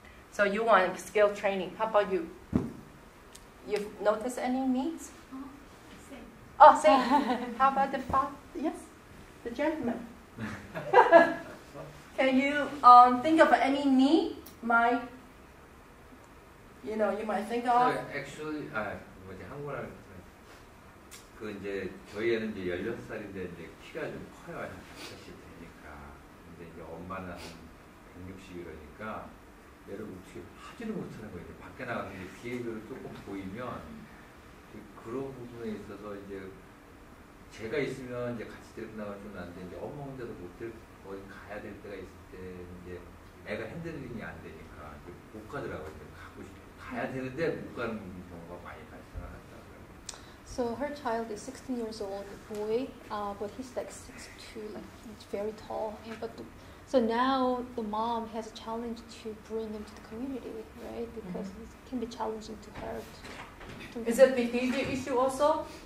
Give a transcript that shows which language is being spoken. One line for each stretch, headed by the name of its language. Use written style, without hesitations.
English: So you want skill training. How about you? You've noticed any needs? Same. Oh, same. How about the father? Yes, the gentleman. Can you think of any need? You might think of.
Korean: Actually, 한국말 그 이제 저희 애는 이제 16살인데 이제 키가 좀 커요. 한 140 되니까. 근데 이제 엄마는 한 160 이러니까 얘를 어떻게 하지를 못하는 거예요. 이제 밖에 나가서 이제 비해를 조금 보이면 그런 부분에 있어서 이제 제가 있으면 이제 같이 데리고 나가면 좀 나는데 이제 엄마 혼자도 못 데리고 어디 가야 될 때가 있을 때 이제 애가 핸들링이 안 되니까 못 가더라고요. 가고 싶어 가야 되는데 못 가는 경우가 많이 발생하더라고요.
English: So her child is 16 years old, boy, but he's like 6'2", like he's very tall. So now the mom has a challenge to bring him to the community, right? Because it can be challenging to her. Is it a behavior issue also?